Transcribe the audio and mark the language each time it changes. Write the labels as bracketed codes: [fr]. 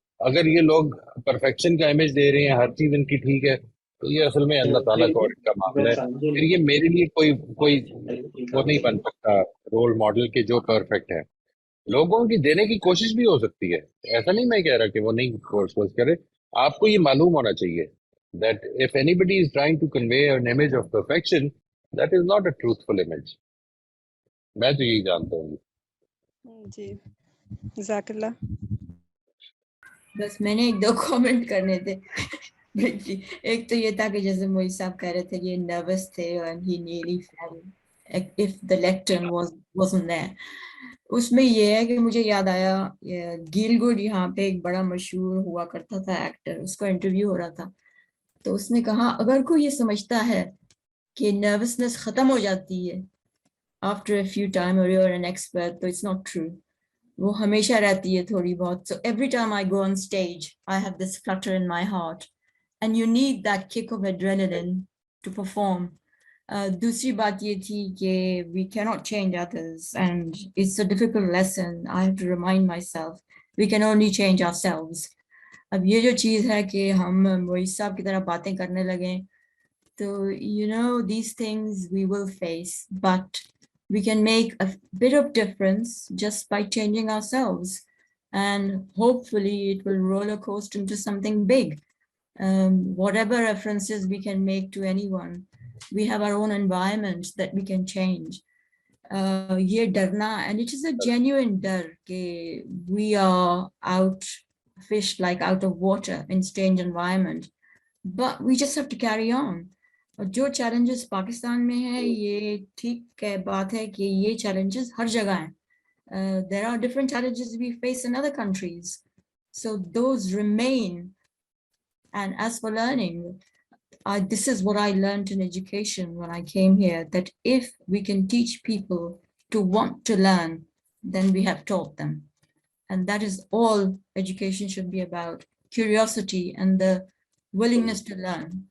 [hi] अगर ये लोग परफेक्शन का इमेज दे रहे हैं, हर चीज इनकी ठीक है, तो ये असल में अल्लाह ताला का और इनका मामला है। फिर ये मेरे लिए कोई कोई वो नहीं बन सकता रोल मॉडल के जो परफेक्ट है। लोगों की देने की कोशिश भी हो सकती है, ऐसा नहीं मैं कह रहा कि वो नहीं कोशिश करे। आपको ये मालूम होना चाहिए [en] that if anybody is trying to convey an image of perfection, that is not a truthful image. [hi] मैं तो यही जानता हूँ। जी, जज़ाकल्लाह। बस मैंने एक दो कमेंट करने थे briefly। एक तो ये था कि जैसे मोई साहब कह रहे थे ये नर्वस थे [en] and he nearly fell if the lectern wasn't there। [hi] उसमें ये है कि मुझे याद आया गिलगुड यहाँ पे एक बड़ा मशहूर हुआ करता था एक्टर, उसका इंटरव्यू हो रहा था, तो उसने कहा अगर कोई ये समझता है कि नर्वसनेस खत्म हो जाती है [en] after a few time [hi] और [en] you're an expert, [hi] तो [en] it's not true, [hi] वो हमेशा रहती है थोड़ी बहुत। [en] So every time I go on stage I have this flutter in my heart and you need that kick of adrenaline to perform। [hi] दूसरी बात ये थी कि [en] we cannot change others and it's a difficult lesson, I have to remind myself we can only change ourselves। [hi] अब ये जो चीज़ है कि हम मोइस साहब की तरह बातें करने लगे, तो [en] you know these things we will face, but we can make a bit of difference just by changing ourselves, and hopefully it will roller coaster into something big। Whatever references we can make to anyone, we have our own environment that we can change। [hi] ये डरना, [en] and it is a genuine [hi] डर कि [en] we are out fished like out of water in strange environment, but we just have to carry on। [hi] और जो challenges Pakistan में है, ये ठीक है बात है कि ये challenges हर जगह हैं। [en] There are different challenges we face in other countries, So those remain. And as for learning, this is what I learned in education when I came here, that if we can teach people to want to learn, then we have taught them. And that is all education should be about, curiosity and the willingness to learn.